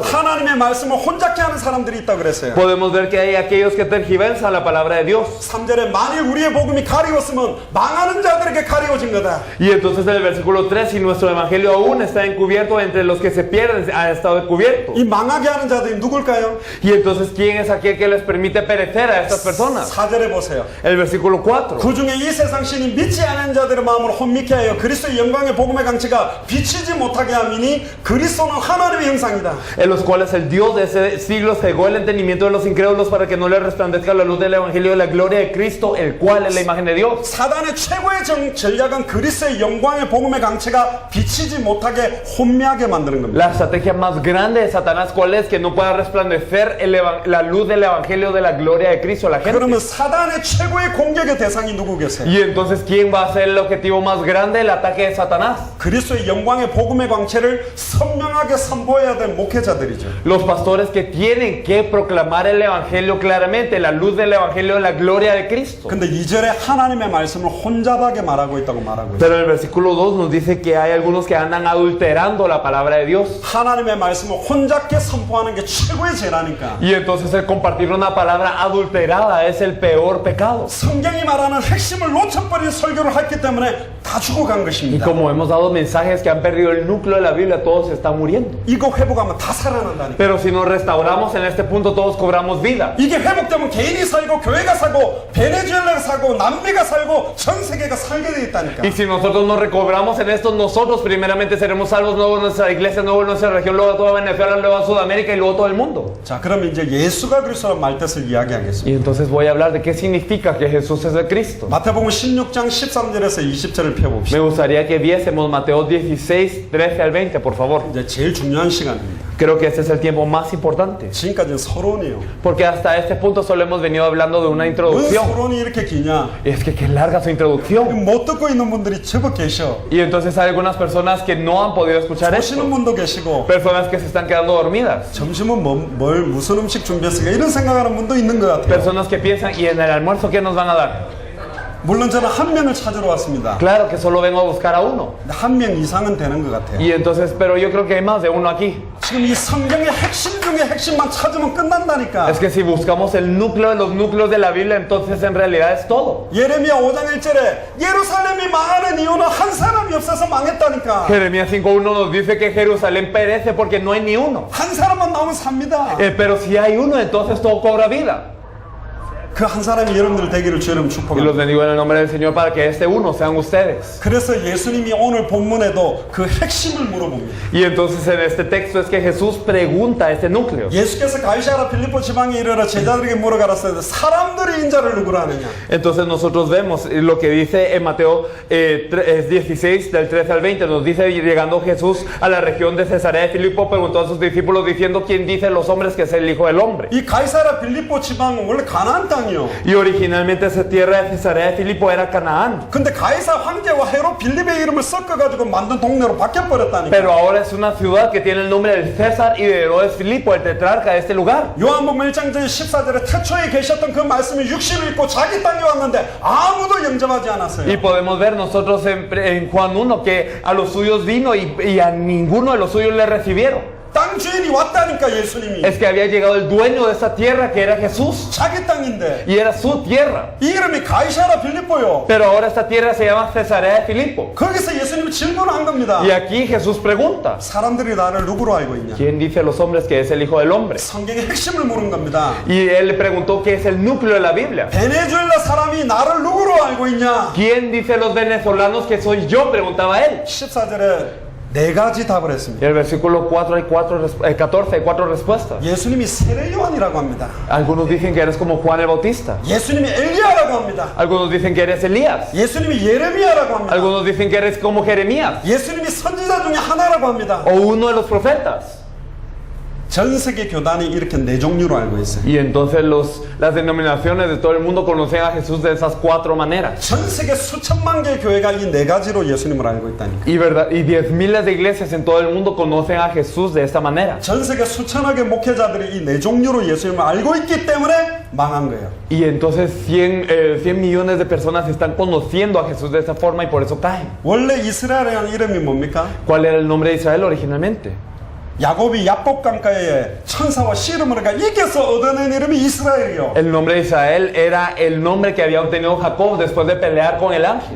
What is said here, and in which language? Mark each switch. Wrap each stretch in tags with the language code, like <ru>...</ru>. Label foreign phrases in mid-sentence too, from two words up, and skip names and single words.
<ko>하나님의 말씀을 혼잡게 하는 사람들이 있다 그랬어요.</ko> <es>Podemos ver que hay aquellos que tergiversan la palabra de Dios.</es> <ko>3절에 만일 우리의 복음이 가리웠으면 망하는 자들에게 가리워진 거다.</ko> <es>Y entonces en el versículo 3, si nuestro evangelio aún está encubierto entre los que se pierden, ha estado encubierto.</es> <ko>이 망하게 하는 자들이 누굴까요?</ko> <es>Y entonces, ¿quién es aquel que les permite perecer a estas personas?</es> <ko>4절에 보세요.</ko> <es>El versículo 4.</es> <ko>그 중에 이 세상 신이 믿지 않은 자들의 마음을 혼미케 하여 그리스도의 영광의 복음의 강체가 비치지 못하게 함이니 그리스도는 하나님의 형상이다.</ko> <es>En los cuales el Dios de ese siglo cegó el entendimiento de los incrédulos para que no les resplandezca la luz del evangelio de la gloria de Cristo, el cual es la imagen de Dios.</es> <ko>사단의 최고의 전략은 그리스도의 영광의 복음의 강체가 비치지 못하게 혼미하게 만드는 겁니다.</ko> <es>La estrategia más grande de Satanás, ¿cuál es? Que no pueda resplandecer la luz del evangelio de la gloria de Cristo a la gente.</es> <ko>그러면 사단의 최고의 공격의 대상이 누구겠어요?</ko> <es>Y entonces, ¿quién va a ser el objetivo más grande del ataque de Satanás?</es> <ko>그리스도의 영광의 복음의 광채를 선명하게 선보여야 될 목회자들이죠.</ko> <es>Los pastores que tienen que proclamar el evangelio claramente, la luz del evangelio de la gloria de Cristo.</es> <ko>근데 2절에 하나님의 말씀을 혼잡하게 말하고 있다고 말하고 있어요.</ko> <es>Pero el versículo 2 nos dice que hay algunos que andan adulterando la palabra de Dios.</es> <ko>하나님의 말씀을 혼잡게 선포하는 게 최고의 죄라니까.</ko> <es>Y entonces el compartir una palabra adulterada es el peor pecado.</es> <ko>성경이 말하는 핵심을 놓쳐버린 설교를 했기 때문에 다 죽어간</ko> <es>Y</es> <ko>것입니다.</ko> <es>como hemos dado mensajes que han perdido el núcleo de la Biblia, todos se están muriendo.</es> <ko>이거 회복하면 다 살아난다니까.</ko> <es>Pero si nos restauramos en este punto, todos cobramos vida.</es> <ko>이게 회복되면 개인이 살고 교회가 살고 베네수엘라가 살고 남미가 살고 전 세계가 살게 돼 있다니까.</ko> <es>Y si nosotros nos recobramos en esto, nosotros primeramente seremos salvos, luego nuestra iglesia, luego nuestra región, luego toda Venezuela, luego Sudamérica y luego todo el mundo.</es> <ko>자, 그럼 이제 예수가 그리스도란 말뜻을 이야기하겠습니다.</ko> <es>Y entonces voy a hablar de qué significa que Jesús es el Cristo.</es> <ko>마태복음 16장 13절에서 20절을</ko> <es>Me</es> <ko>펴봅시다.</ko> <es>gustaría que viésemos Mateo 16, 13 al 20, por favor.</es> <ko>이제 제일 중요한 시간입니다.</ko> <es>Creo que este es el tiempo más importante.</es> <ko>지금까지는 서론이에요.</ko> <es>Porque hasta este punto solo hemos venido hablando de una</es> <ko>왜</ko> <es>introducción.</es> <ko>서론이 이렇게 기냐?</ko> <es>Y es que qué larga su introducción.</es> <ko>못 듣고 있는 분들이 제법 계셔.</ko> <es>Y entonces hay algunas personas que no han podido escuchar</es> <ko>보시는</ko> <es>esto.</es> <ko>분도 계시고</ko> <es>Personas que se están quedando dormidas.</es> <ko>점심은 무슨 음식 준비했을까 이런 생각하는 분도 있는 것 같아요.</ko> <es>Personas que piensan, ¿y en el almuerzo qué nos van a dar?</es> <ko>물론 저는 한 명을 찾으러 왔습니다.</ko> <es>Claro que solo vengo a buscar a uno.</es> <ko>한 명 이상은 되는 것 같아요.</ko> <es>Y entonces, pero yo creo que hay más de uno aquí.</es> <ko>지금 이 성경의 핵심 중에 핵심만 찾으면 끝난다니까.</ko> <es>Es que si buscamos el núcleo de los núcleos de la Biblia, entonces en realidad es todo.</es> <ko>예레미야 5장 1절에 예루살렘이 망하는 이유는 한 사람이 없어서 망했다니까.</ko> <es>Jeremías 5.1 nos dice que Jerusalén perece porque no hay ni uno.</es> <ko>한 사람만 나오면 삽니다.</ko> <es>Pero si hay uno, entonces todo cobra vida.</es> <ko>그 한 사람이 여러분들 되기를 주님</ko> <es>Y los</es> <ko>축복합니다.</ko> <es>bendigo en el nombre del Señor para que este uno sean ustedes.</es> <ko>그래서 예수님이 오늘 본문에도 그 핵심을 물어봅니다.</ko> <es>Y entonces en este texto es que Jesús pregunta este núcleo.</es> <ko>예수께서 가이사라 필리포 지방에 이르러 제자들에게 물어가라사대 사람들이 인자를 누구라 하느냐.</ko> <es>Entonces nosotros vemos lo que dice en Mateo 16 del 13 al 20. Nos dice, llegando Jesús a la región de Cesarea de Filipo, preguntó a sus discípulos diciendo, ¿quién dicen los hombres que es el Hijo del Hombre?</es> <ko>이 가이사라 필리포 지방은 원래 가나안 땅이요.</ko> <es>Y originalmente esa tierra de Cesarea de Filipo era Canaán.</es> <ko>근데 가이사 황제와 헤롯 빌립의 이름을 섞어가지고 만든 동네로 바뀌어버렸다니까.</ko> <es>Pero ahora es una ciudad que tiene el nombre del César y de Herodes Filipo, el tetrarca de este lugar.</es> <ko>요한복음 1장 14절에 태초에 계셨던 그 말씀이 육신을 입고 자기 땅에 왔는데 아무도 영접하지 않았어요.</ko> <es>Y podemos ver nosotros en Juan 1 que a los suyos vino y a ninguno de los suyos le recibieron.</es> <ko>땅 주인이 왔다니까 예수님이.</ko> <es>Es que había llegado el dueño de esta tierra que era Jesús.</es> <ko>자기 땅인데.</ko> <es>Y era su tierra.</es> <ko>이 이름이 가이사라 필리포요.</ko> <es>Pero ahora esta tierra se llama Cesarea de Filipo.</es> <ko>거기서 예수님이 질문을 한 겁니다.</ko> <es>Y aquí Jesús pregunta,</es> <ko>사람들이 나를 누구로 알고 있냐?</ko> <es>¿quién dice a los hombres que es el Hijo del Hombre?</es> <ko>성경의 핵심을 물은 겁니다.</ko> <es>Y él le preguntó qué es el núcleo de la Biblia.</es> <ko>베네수엘라 사람이 나를 누구로 알고 있냐?</ko> <es>¿Quién dice a los venezolanos que soy yo? Preguntaba él.</es> <ko>14절에 네 가지 답을</ko> <es>Y</es> <ko>했습니다.</ko> <es>el versículo 14 hay cuatro respuestas.</es> <ko>예수님이 세례 요한이라고 합니다.</ko> <es>Algunos dicen que eres como Juan el Bautista.</es> <ko>예수님이 엘리야라고 합니다.</ko> <es>Algunos dicen que eres Elías.</es> <ko>예수님이 예레미야라고 합니다.</ko> <es>Algunos dicen que eres como Jeremías</es> <ko>예수님이 선지자 중에 하나라고 합니다.</ko> <es>o uno de los profetas.</es> <ko>전 세계 교단이 이렇게 네 종류로 알고 있어요.</ko> <es>Y entonces las denominaciones de todo el mundo conocen a Jesús de esas cuatro maneras.</es> <ko>전 세계 수천만 개의 교회가 이 네 가지로 예수님을 알고 있다니까.</ko> <es>Y 10,000 de iglesias en todo el mundo conocen a Jesús de esta manera.</es> <ko>전 세계 수천억의 목회자들이 이 네 종류로 예수님을 알고 있기 때문에 망한 거예요.</ko> <es>Y entonces 100 millones de personas están conociendo a Jesús de esta forma y por eso caen.</es> <ko>원래 이스라엘이라는 이름이 뭡니까?</ko> <es>¿Cuál era el nombre de Israel originalmente?</es> <ko>야곱이 야복 강가에 천사와 씨름을 하니까 이겨서 얻어낸 이름이 이스라엘이요.</ko> <es>El nombre de Israel era el nombre que había obtenido Jacob después de pelear con el ángel.</es>